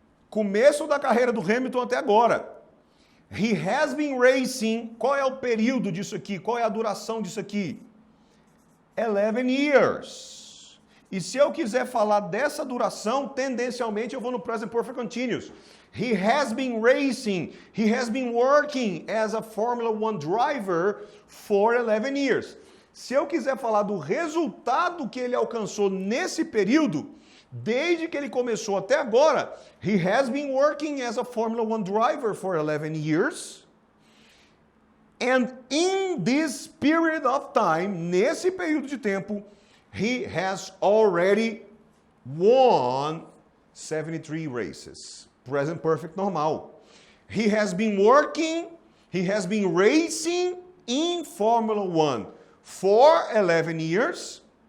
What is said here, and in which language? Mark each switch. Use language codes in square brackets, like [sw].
[pt] Começo da carreira do Hamilton até agora. [en] He has been racing. [pt] Qual é o período disso aqui? Qual é a duração disso aqui? [en] 11 years. [pt] E se eu quiser falar dessa duração, tendencialmente eu vou no present perfect continuous. [en] He has been racing. He has been working as a Formula One driver for 11 years. [pt] Se eu quiser falar do resultado que ele alcançou nesse período, desde que ele começou até agora, [en] he has been working as a Formula One driver for 11 years. And in this period of time, [pt] nesse período de tempo, [en] he has already won 73 races. Present perfect normal. He has been working, he has been racing in Formula One for 11 years.